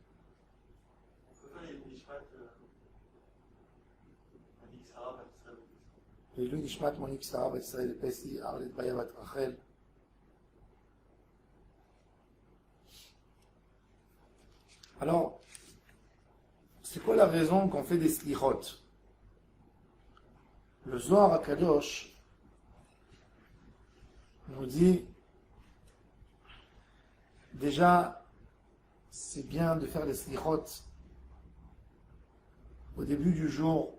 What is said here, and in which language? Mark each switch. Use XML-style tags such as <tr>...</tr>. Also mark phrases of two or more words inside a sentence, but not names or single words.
<he>לעילוי נשמת מוניק שרה בת ישראל פסי, ארלית ביה בת רחל.</he> <fr>Alors, c'est quoi la raison qu'on fait des slichot? Le Zohar HaKadosh nous dit déjà, c'est bien de faire des slichot au début du jour.</fr>